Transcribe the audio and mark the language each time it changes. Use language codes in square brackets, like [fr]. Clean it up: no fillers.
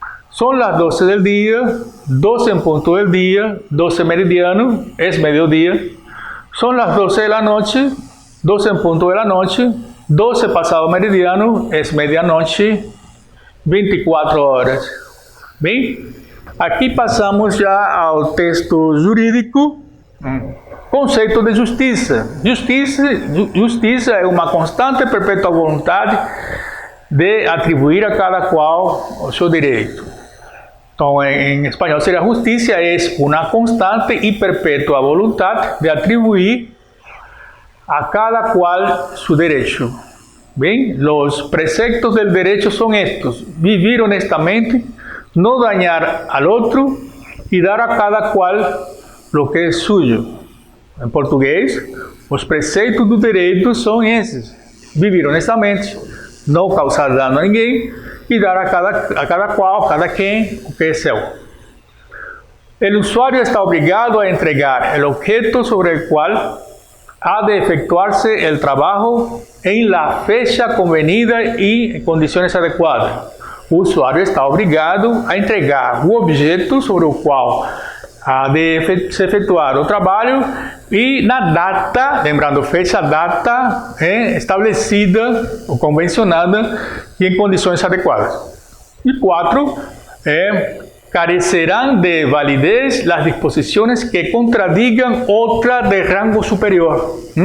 [es] Son las 12 del día, 12 en punto del día, 12 meridiano, es mediodía. Son las 12 de la noche, 12 en punto de la noche, 12 pasado meridiano, es medianoche, 24 horas. [pt] Bem, aqui passamos já ao texto jurídico. Conceito de justiça. Justiça é uma constante e perpétua vontade de atribuir a cada qual o seu direito. Então, em espanhol seria justiça, é uma constante e perpétua vontade de atribuir a cada qual [es] su derecho. Bien, los preceptos del derecho son estos: vivir honestamente, no dañar al otro y dar a cada cual lo que es suyo. [pt] Em português, os preceitos do direito são esses: viver honestamente, não causar dano a ninguém e dar a cada qual, cada quem, o que é seu. O usuário está obrigado a entregar o objeto sobre o qual [es] ha de efectuarse el trabajo en la fecha convenida y en condiciones adecuadas. [pt] O usuário está obrigado a entregar o objeto sobre o qual ha de se efetuar o trabalho e na data, lembrando fecha, data estabelecida ou convencionada e em condições adequadas. [es] E 4, carecerán de validez las disposiciones que contradigan otra de rango superior.